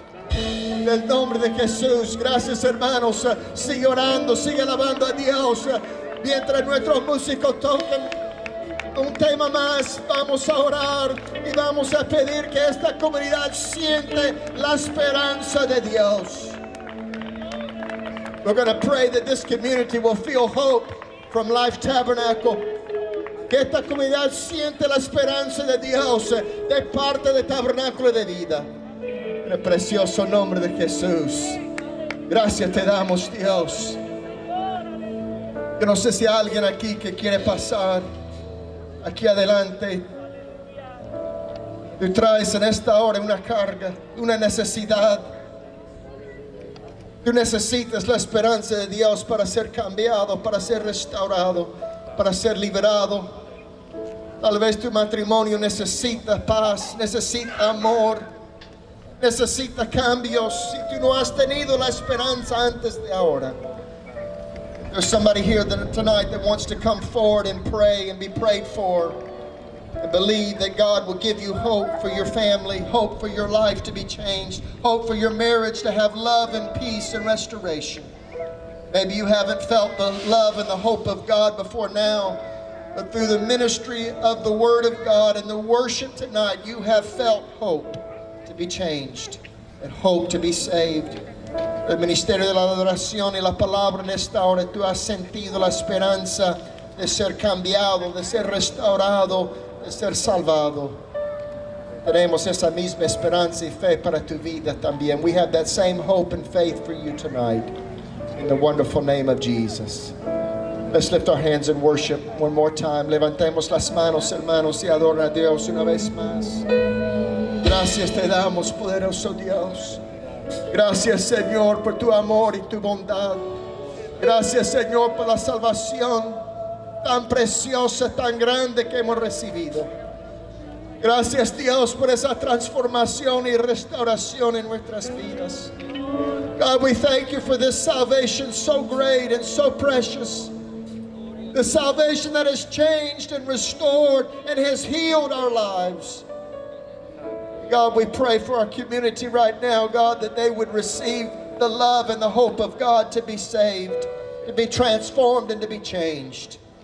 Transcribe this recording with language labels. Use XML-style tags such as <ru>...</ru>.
<es>En el nombre de Jesús, gracias hermanos. Sigue orando, sigue alabando a Dios. Mientras nuestros músicos tocan un tema más, vamos a orar y vamos a pedir que esta comunidad siente la esperanza de Dios.</es> <en>We're going to pray that this community will feel hope from Life Tabernacle.</en> <es>Que esta comunidad siente la esperanza de Dios de parte de Tabernáculo de Vida. En el precioso nombre de Jesús. Gracias te damos, Dios. Yo no sé si hay alguien aquí que quiere pasar aquí adelante. Tú traes en esta hora una carga, una necesidad. Tú necesitas la esperanza de Dios para ser cambiado, para ser restaurado, para ser liberado. Tal vez tu matrimonio necesita paz, necesita amor, necesita cambios. Si tú no has tenido la esperanza antes de ahora.</es> <en>There's somebody here tonight that wants to come forward and pray and be prayed for. And believe that God will give you hope for your family, hope for your life to be changed, hope for your marriage to have love and peace and restoration. Maybe you haven't felt the love and the hope of God before now, but through the ministry of the Word of God and the worship tonight, you have felt hope to be changed and hope to be saved.</en> <es>El ministerio de la adoración y la palabra en esta hora, tú has sentido la esperanza de ser cambiado, de ser restaurado, de ser salvado. Tenemos esa misma esperanza y fe para tu vida también.</es> <en>We have that same hope and faith for you tonight. In the wonderful name of Jesus. Let's lift our hands and worship one more time.</en> <es>Levantemos las manos, hermanos, y adoren a Dios una vez más. Gracias te damos, poderoso Dios. Gracias, Señor, por tu amor y tu bondad. Gracias, Señor, por la salvación tan preciosa, tan grande que hemos recibido. Gracias, Dios, por esa transformación y restauración en nuestras vidas.</es> <en>God, we thank you for this salvation so great and so precious. The salvation that has changed and restored and has healed our lives. God, we pray for our community right now, God, that they would receive the love and the hope of God to be saved, to be transformed and to be changed.</en>